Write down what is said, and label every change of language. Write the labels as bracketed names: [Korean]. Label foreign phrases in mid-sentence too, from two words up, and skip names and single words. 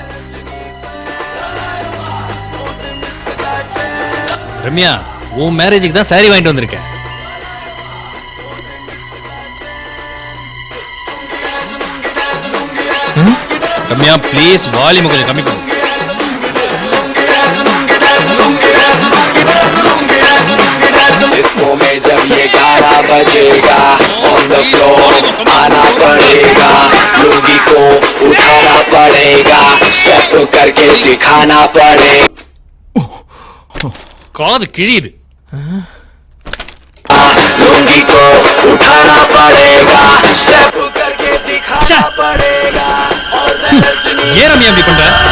[Tamil] ரம்யா, உன் மேரேஜுக்கு தான் சாரி வாங்கிட்டு வந்திருக்கேன். ரம்யா [English] please volume [Tamil] கொஞ்சம் கம்மி பண்ணு. [Hindi] इसको में जब ये 11 बजेगा [English] on the floor [Hindi] आना पड़ेगा, लुंगी को उठाना पड़ेगा, स्टेप करके दिखाना पड़ेगा. [Tamil] காது கிழியுது. [Hindi] लुंगी को उठाना पड़ेगा, स्टेप करके दिखाना पड़ेगा. [Tamil] ஏன் ரம்யா இப்படி பண்ற?